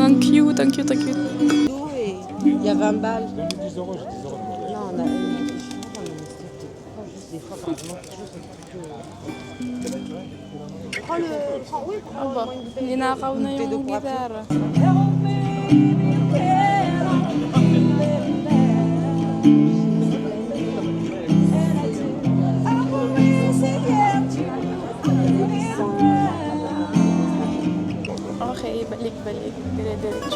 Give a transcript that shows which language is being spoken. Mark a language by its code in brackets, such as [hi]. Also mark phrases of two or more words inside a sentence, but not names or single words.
[tl] Ang cute, ang cute, ang cute. [fr] Il y a 20 balles. Non, on a. [tl] Aba, ninakaw na yung gitara. Okay, balik-balik. Dire-diretso.